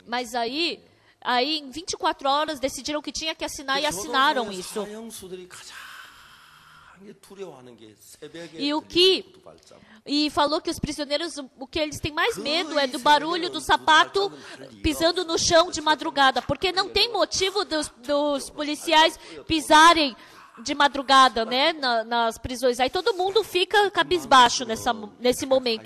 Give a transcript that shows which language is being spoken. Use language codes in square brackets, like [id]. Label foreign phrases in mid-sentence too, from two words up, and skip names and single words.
[pt] mas aí em 24 horas decidiram que tinha que assinar e assinaram isso. [ko] 사형수들이 가장 두려워하는 게 새벽에 [pt] E falou que os prisioneiros, o que eles têm mais medo é do barulho do sapato pisando no chão de madrugada, porque não tem motivo dos policiais pisarem de madrugada, né, nas prisões. Aí todo mundo fica cabisbaixo nesse momento.